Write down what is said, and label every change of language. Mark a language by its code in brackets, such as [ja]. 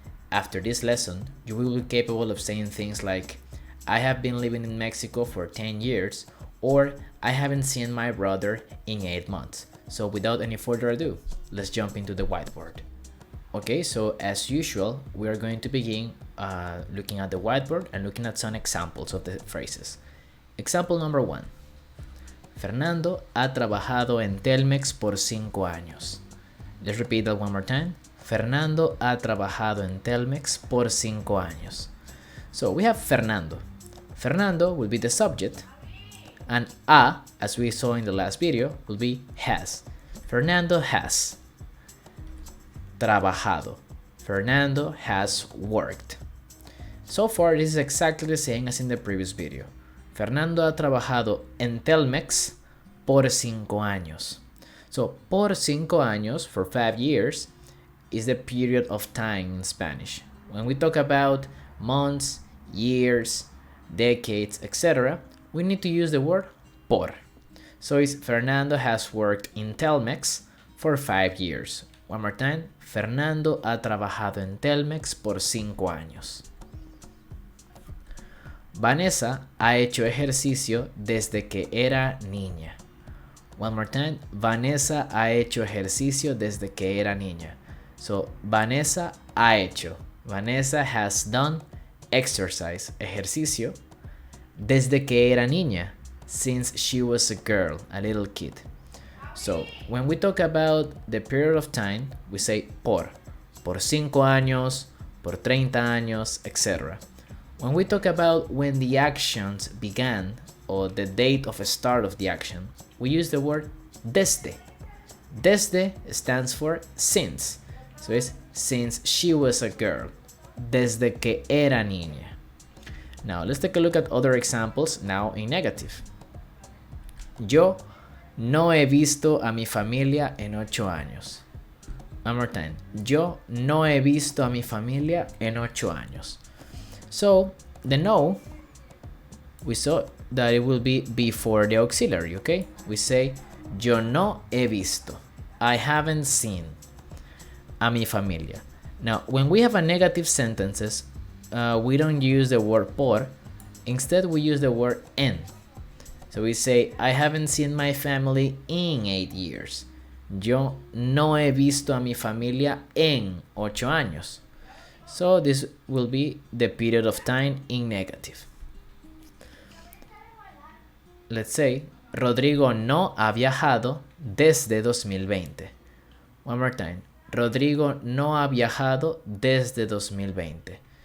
[en] After this lesson, you will be capable of saying things like I have been living in Mexico for 10 years, or I haven't seen my brother in 8 months. So without any further ado, let's jump into the whiteboard. Okay, so as usual, we are going to begin looking at the whiteboard and looking at some examples of the phrases. Example number 1. [es] Fernando ha trabajado en Telmex por 5 años. [en] Let's repeat that one more time. [es] Fernando ha trabajado en Telmex por 5 años. [en] So we have Fernando. Fernando will be the subject, and a, as we saw in the last video, will be has. Fernando has trabajado. Fernando has worked. So far, this is exactly the same as in the previous video. [es] Fernando ha trabajado en Telmex por 5 años. [en] So, [es] por 5 años, [en] for 5 years, is the period of time in Spanish. When we talk about months, years, decades, etc., we need to use the word por. So it's Fernando has worked in Telmex for 5 years. One more time. [es] Fernando ha trabajado en Telmex por 5 años. Vanessa ha hecho ejercicio desde que era niña. [en] One more time. [es] Vanessa ha hecho ejercicio desde que era niña. So, Vanessa ha hecho. [en] Vanessa has done exercise, ejercicio, [es] desde que era niña, [en] since she was a girl, a little kid. So, when we talk about the period of time, we say [es] por 5 años, por 30 años, [en] etc. When we talk about when the actions began, or the date of start of the action, we use the word desde. Desde stands for since. So it's since she was a girl. [es] Desde que era niña. [en] Now, let's take a look at other examples, now in negative. [es] Yo no he visto a mi familia en 8 años. [en] One more time. [es] Yo no he visto a mi familia en 8 años. [en] So, the no, we saw that it will be before the auxiliary, okay? We say, [es] yo no he visto. [en] I haven't seen [es] a mi familia. [en] Now, when we have a negative sentences, we don't use the word por. Instead, we use the word en. So we say, I haven't seen my family in 8 years. [es] Yo no he visto a mi familia en 8 años. [en] So this will be the period of time in negative. Let's say, [es] Rodrigo no ha viajado desde 2020. [en] One more time. [es] Rodrigo no ha viajado desde 2020.